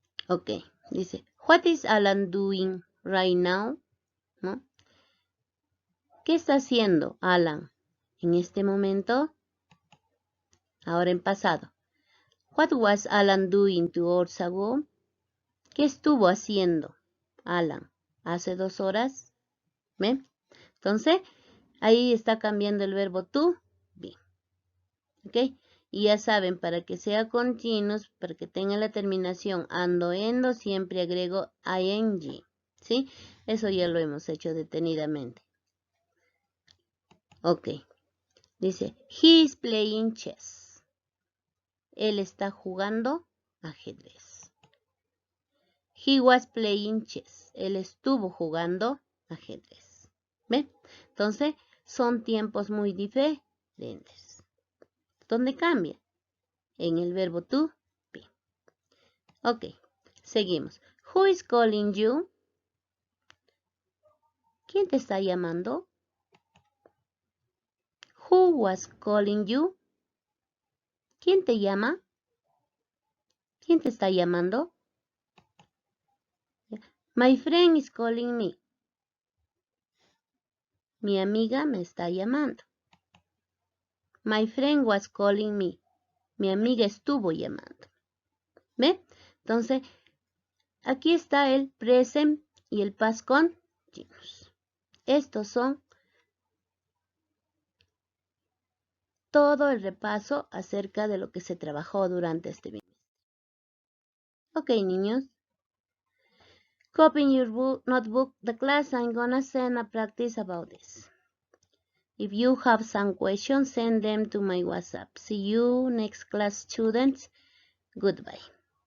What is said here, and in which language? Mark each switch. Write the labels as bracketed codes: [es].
[en] Ok, [es] dice, [en] what is Alan doing right now? [es] ¿No? ¿Qué está haciendo Alan en este momento? Ahora en pasado. [en] What was Alan doing 2 hours ago? [es] ¿Qué estuvo haciendo Alan hace 2 horas? ¿Ven? Entonces, ahí está cambiando el verbo to be. ¿Ok? Y ya saben, para que sea continuous, para que tenga la terminación ando, endo, siempre agrego ing. ¿Sí? Eso ya lo hemos hecho detenidamente. Ok. Dice, [en] he is playing chess. [es] Él está jugando ajedrez. [en] He was playing chess. [es] Él estuvo jugando ajedrez. ¿Ven? Entonces, son tiempos muy diferentes. ¿Dónde cambia? En el verbo to be. Ok, seguimos. [en] Who is calling you? [es] ¿Quién te está llamando? [en] Who was calling you? [es] ¿Quién te llama? ¿Quién te está llamando? [en] My friend is calling me. [es] Mi amiga me está llamando. [en] My friend was calling me. [es] Mi amiga estuvo llamando. ¿Ve? Entonces, aquí está el present y el past continuous. Estos son todo el repaso acerca de lo que se trabajó durante este bimestre. Ok, niños. [en] Copy in your notebook the class. I'm gonna send a practice about this. If you have some questions, send them to my WhatsApp. See you next class, students. Goodbye.